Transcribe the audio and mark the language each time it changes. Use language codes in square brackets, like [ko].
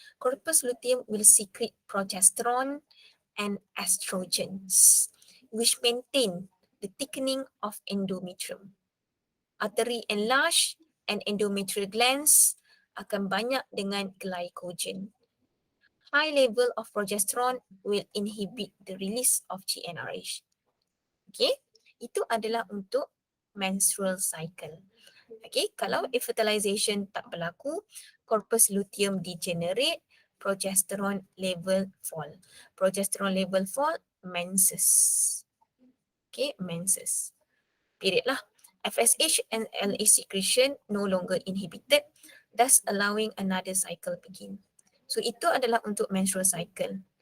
[en] Corpus luteum will secrete progesterone and estrogens, which maintain the thickening of endometrium. Artery enlarge and endometrial glands [ms] akan banyak dengan [en] glycogen. High level of progesterone will inhibit the release of GnRH. [ms] Okay, itu adalah untuk menstrual cycle. [en] Okay, [ms] kalau [en] fertilization [ms] tak berlaku, [en] corpus luteum degenerate, progesterone level fall. Progesterone level fall, menses. Okay, menses. Period lah. FSH and LH secretion no longer inhibited. thus allowing another cycle begin. [ms] So itu adalah untuk menstrual cycle.